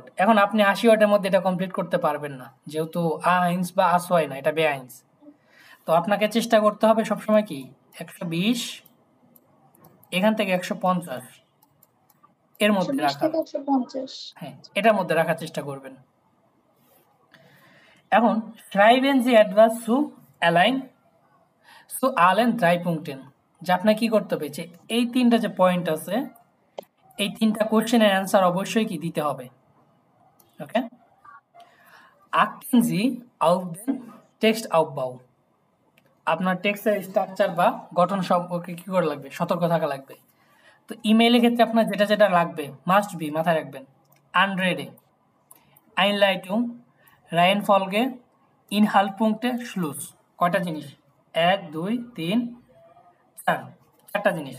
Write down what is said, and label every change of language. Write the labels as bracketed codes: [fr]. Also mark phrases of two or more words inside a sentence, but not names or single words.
[bn] এখন আপনি 80 ওয়ার্ডের মধ্যে এটা কমপ্লিট করতে পারবেন না, যেহেতু আইন্স বা আসওয়াই না, এটা বেআইন্স। তো আপনাকে চেষ্টা করতে হবে সবসময় কি 120, এখান থেকে 150 এর মধ্যে রাখার। হ্যাঁ, এটার মধ্যে রাখার চেষ্টা করবেন। এখন [de] schreiben Sie etwas zu allein zu allen 3 Punkten, [bn] যে আপনাকে কি করতে হবে, যে এই 3টা যে পয়েন্ট আছে, এই 3টা [en] question's answer [bn] অবশ্যই কি দিতে হবে। ওকে, [de] achten Sie auf den Textaufbau, [bn] আপনার [en] text's structure [bn] বা গঠন সম্পর্কে কি করে লাগবে, সতর্ক থাকা লাগবে। তো ইমেইলের ক্ষেত্রে আপনার যেটা যেটা লাগবে [en] must be [bn] মাথায় রাখবেন, [de] Anrede, Einleitung, Reihenfolge, Inhaltspunkte, Schluss। [bn] কয়টা জিনিস, 1 2 3 4, 4টা জিনিস।